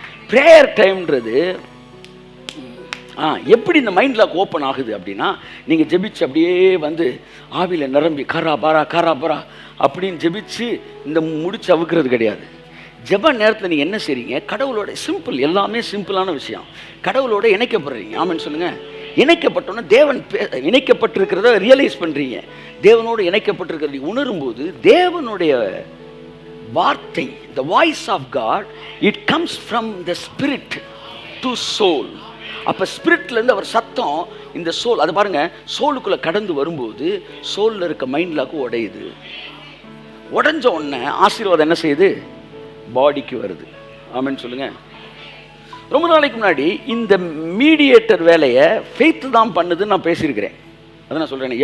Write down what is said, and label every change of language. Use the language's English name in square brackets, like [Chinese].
[Tamil] Prayer டைம்ன்றது எப்படி இந்த mind lock open ஆகுது அப்படின்னா நீங்கள் ஜெபிச்சு அப்படியே வந்து ஆவியில் நிரம்பி காரா பாரா அப்படின்னு ஜெபிச்சு இந்த முடிச்சு அவுக்கிறது கிடையாது. ஜெப நேரத்தில் நீங்கள் என்ன செய்றீங்க? கடவுளோட சிம்பிள், எல்லாமே சிம்பிளான விஷயம். கடவுளோட இணைக்கப்படுறீங்க. ஆமென்னு சொல்லுங்கள். இணைக்கப்பட்டோன்னா தேவன் இணைக்கப்பட்டிருக்கிறத ரியலைஸ் பண்ணுறீங்க. தேவனோடு இணைக்கப்பட்டிருக்கிறத உணரும்போது தேவனுடைய வார்த்தை, [English] the voice of God, it comes from the spirit to soul. [Tamil] அப்போ ஸ்பிரிட்லேருந்து அவர் சத்தம் இந்த சோல், அதை பாருங்கள், சோலுக்குள்ளே கடந்து வரும்போது சோலில் இருக்க மைண்ட் லாக்கு உடையுது. உடஞ்ச உடனே ஆசீர்வாதம் என்ன செய்யுது? பாடிக்கு வருது. ஆமென்னு சொல்லுங்கள். ரொம்ப நாளைக்கு முன்னாடி இந்த மீடியேட்டர் வேலையை ஃபெய்த்து தான் பண்ணுதுன்னு நான் பேசியிருக்கிறேன். அதை நான் சொல்கிறேன்.